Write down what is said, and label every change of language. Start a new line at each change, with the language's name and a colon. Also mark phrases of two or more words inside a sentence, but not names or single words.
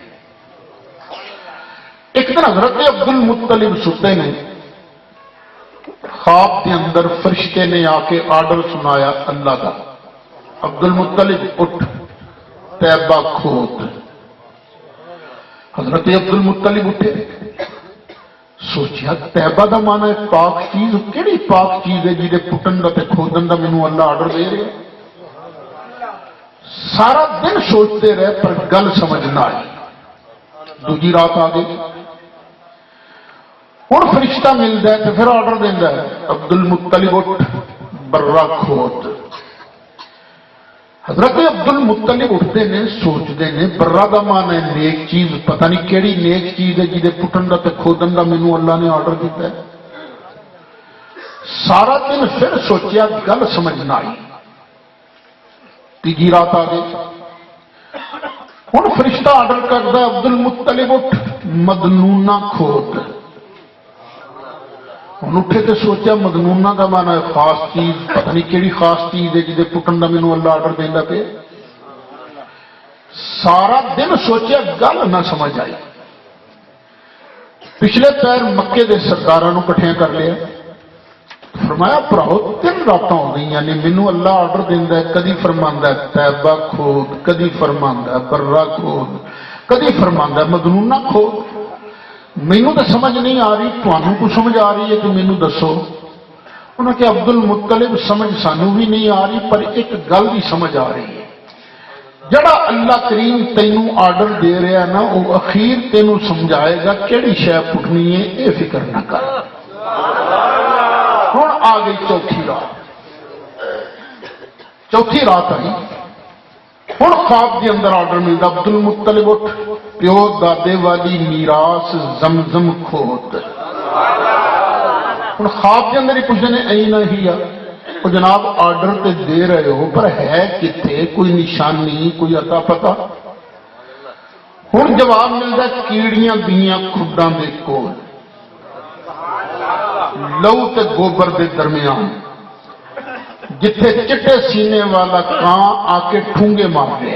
Urdu: ایک دن حضرت عبد المطلب ستے نے، خواب کے اندر فرشتے نے آ کے آرڈر سنایا اللہ کا، عبد المطلب اٹھ طیبہ کھود۔
Punjabi: حضرت عبد المطلب اٹھے، سوچیا طیبہ دا مانا ہے پاک چیز، کیڑی پاک چیز ہے جی پٹن دا تے کھودن دا مینوں اللہ آرڈر دے رہے۔ سارا دن سوچتے رہے پر گل سمجھ نہ آئی۔ دوجی رات آ گئی، ہوں فرشتہ ملتا ہے تو پھر آرڈر دینا ہے عبد المطلب اٹھ برا کھود۔ حضرت عبد المطلب اٹھتے نے، سوچتے نے برا دا مان ہے نیک چیز، پتہ نہیں کیڑی نیک چیز ہے جہے پٹن دا تے کھودن دا مینوں اللہ نے آرڈر دیتا ہے۔ سارا دن پھر سوچیا گل سمجھ نہ آئی۔ تیجی رات آ گئی، ہوں فرشتہ آرڈر کرتا عبد المطلب اٹھ مدنونہ کھود۔ ہوں اٹھے تو سوچا مدنونہ کا مانا ہے خاص چیز، پتہ نہیں کیڑی خاص چیز ہے جہے پٹن کا مینوں اللہ آرڈر دینا پہ۔ سارا دن سوچیا گل نہ سمجھ آئی۔ پچھلے پیر مکے دے سرداراں نوں کٹھیاں کر لیا، فرمایا پراؤ 3 راتاں ہو گئی نے، مینوں اللہ آرڈر دینا ہے، کدی فرماندا ہے طیبہ کھود، کدی فرماندا ہے برا کھود، کدی فرماندا ہے مدنونہ کھود۔ مینوں تو سمجھ نہیں آ رہی، تمہوں کو سمجھ آ رہی ہے تو مینوں دسو۔ انہوں نے کہا عبد المطلب سمجھ سانوں بھی نہیں آ رہی، پر ایک گل بھی سمجھ آ رہی ہے، جڑا اللہ کریم تینوں آرڈر دے رہا ہے نا وہ اخیر تینوں سمجھائے گا کیڑی شے پٹنی ہے، یہ فکر نہ کر۔ ہن آ گئی چوتھی رات. چوتھی رات آئی، ہن خواب کے اندر آرڈر ملتا، عبد المطلب اٹھ، پیو دادے والی میراث زمزم کھود. ہن خواب کے اندر ہی کچھ نے اے نہیں آ، وہ جناب آرڈر تو دے رہے ہو پر ہے کتھے، کوئی نشانی، کوئی اتا پتا. ہن جواب ملتا کیڑیاں دیاں کھڈاں دے کول، لہو تے گوبر کے درمیان، جتھے چٹے سینے والا کاں آ کے ٹھونگے مار گئے.